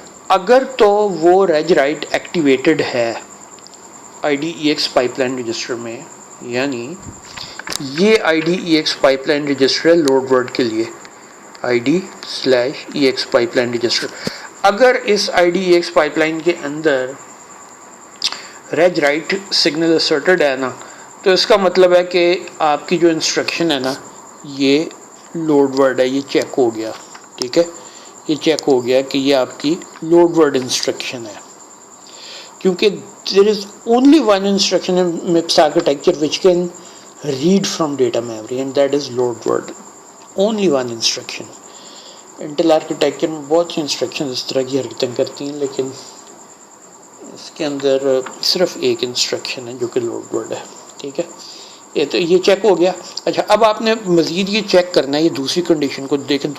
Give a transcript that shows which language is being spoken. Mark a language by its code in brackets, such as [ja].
[ur] اگر تو وہ رج رائٹ ایکٹیویٹڈ ہے IDEX پائپ لائن رجسٹر میں، یعنی یہ IDEX پائپ لائن رجسٹر ہے لوڈ ورڈ کے لیے ID/EX پائپ لائن رجسٹر. اگر اس IDEX پائپ لائن کے اندر رج رائٹ سگنل اسرٹڈ ہے نا، تو اس کا مطلب ہے کہ آپ کی جو انسٹرکشن ہے نا یہ لوڈ ورڈ ہے، یہ چیک ہو گیا. ٹھیک ہے، یہ چیک ہو گیا کہ یہ آپ کی لوڈ ورڈ انسٹرکشن ہے، کیونکہ [en] there is only one instruction in MIPS architecture which can read from data memory and that is load word. Only one instruction. [ur] Intel architecture میں بہت سی انسٹرکشن اس طرح کی حرکتیں کرتی ہیں، لیکن اس کے اندر صرف ایک انسٹرکشن ہے جو کہ لوڈ ورڈ ہے. ٹھیک ہے، یہ تو یہ چیک ہو گیا. اچھا، اب آپ نے مزید یہ چیک کرنا ہے، یہ دوسری کنڈیشن کو دیکھیں.